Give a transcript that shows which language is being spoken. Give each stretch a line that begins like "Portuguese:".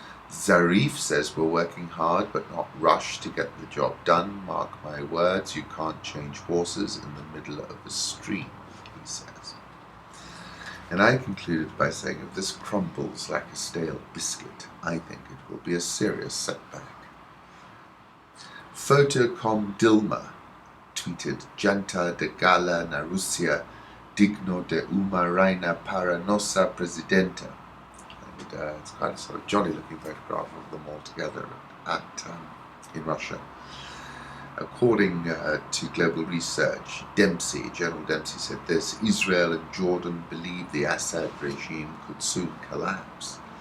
English: Zarif says we're working hard but not rush to get the job done. Mark my words, you can't change horses in the middle of a stream, he says. And I concluded by saying if this crumbles like a stale biscuit, I think it will be a serious setback. Photocom Dilma tweeted,
Portuguese: Janta de gala na Rusia digno de uma reina para nossa presidenta.
English: And it's quite a sort of jolly looking photograph of them all together in Russia. According to global research, General Dempsey said this, Israel and Jordan believe the Assad regime could soon collapse.